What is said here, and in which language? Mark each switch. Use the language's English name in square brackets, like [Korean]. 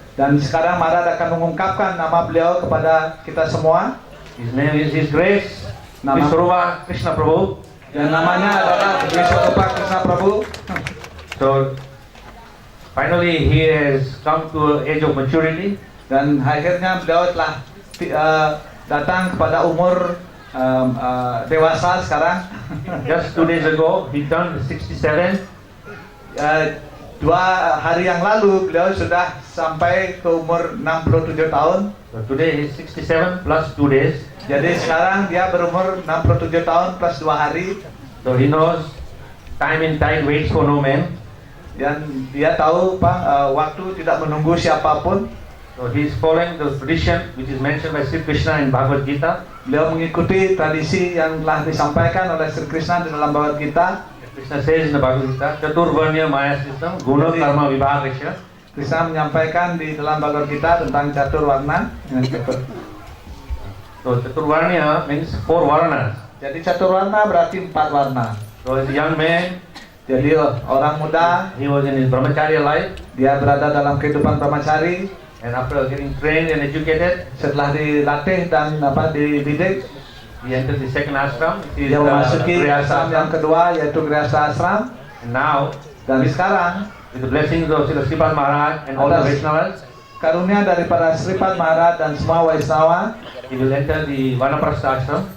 [Indonesian] Dan sekarang Maharaj akan mengungkapkan nama beliau kepada kita semua. [English] His name is His Grace Vishwarupa Krishna Prabhu. [Indonesian] Dan namanya adalah Vishwarupa Krishna Prabhu. [English] So finally he has come to age of maturity. [Indonesian] Dan akhirnya beliau telah datang kepada umur dewasa sekarang. [English] Just 2 days ago he turned 67. [Indonesian] 2 hari yang lalu beliau sudah sampai ke umur 67 tahun. [English] So today he's 67 plus 2 days. [Indonesian] Jadi sekarang dia berumur 67 tahun plus 2 hari. [English] So he knows time and tide waits for no man. [Indonesian] Dan dia tahu waktu tidak menunggu siapapun. [English] So he is following the tradition which is mentioned by Sri Krishna in Bhagavad Gita. [Indonesian] Beliau mengikuti tradisi yang telah disampaikan oleh Sri Krishna di dalam Bhagavad Gita. [English] Krishna says in the Bhagavad Gita, Chaturvarnya Maya System, Guna Karma Vibhagasya. [Indonesian] Krishna menyampaikan di dalam Bhagavad Gita tentang catur warna. [English] So Chaturvarnya means 4 varnas. [Indonesian] Jadi catur warna berarti 4 warna. [English] So as a young man, [Indonesian] jadi orang muda, [English] he was in his brahmacharya life. [Indonesian] Dia berada dalam kehidupan brahmachari. [English] And after getting trained and educated, [Indonesian] setelah dilatih dan dididik, [English] he entered the second ashram. [Indonesian] Dia memasuki ashram yang kedua, yaitu Grihastha Ashram. [English] And now, [Indonesian] dan sekarang, [English] with the blessings of Srila Sripad Maharaj and all the Vaishnavas, [Indonesian] karunia daripada Sripad Maharaj dan semua Vaishnava, [English] he will enter the Vanaprastha ashram.